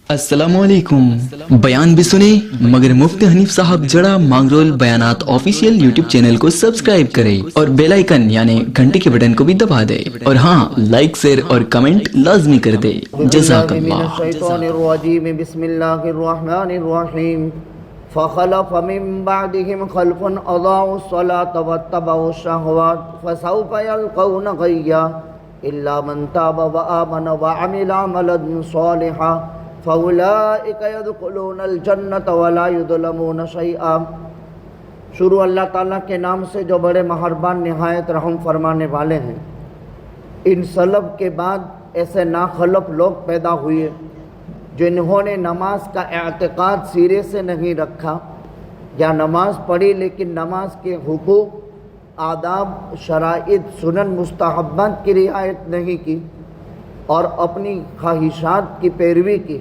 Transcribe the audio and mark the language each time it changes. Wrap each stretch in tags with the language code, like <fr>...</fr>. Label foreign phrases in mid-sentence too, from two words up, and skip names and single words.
<ar>अस्सलामुअलैकुम।</ar> <ur>بیان بھی سنے مگر مفتی حنیف صاحب جڑا مانگرول بیانات</ur> <en>official YouTube channel</en> <ur>کو سبسکرائب کریں اور</ur> <en>bell icon</en> <ur>یعنی گھنٹی کے بٹن کو بھی دبا دے اور ہاں,</ur> <en>like share</en> <ur>اور کمنٹ لازمی کر دے.</ur> <ar>जज़ाकल्लाह। बिस्मिल्लाहिर्रहमानिर्रहीम। فخلف من بعدهم خلف أضاعوا الصلاة واتبعوا الشهوات فسوف يلقون غيا إلا من تاب وآمن وعمل عملا صالحا فأولئك يدخلون الجنة ولا يظلمون شيئا.</ar> <ur>شروع اللہ تعالیٰ کے نام سے جو بڑے مہربان نہایت رحم فرمانے والے ہیں. ان سلب کے بعد ایسے ناخلف لوگ پیدا ہوئے جنہوں نے نماز کا اعتقاد سرے سے نہیں رکھا یا نماز پڑھی لیکن نماز کے حقوق، آداب، شرائط، سنن، مستحبات کی رعایت نہیں کی اور اپنی خواہشات کی پیروی کی.</ur>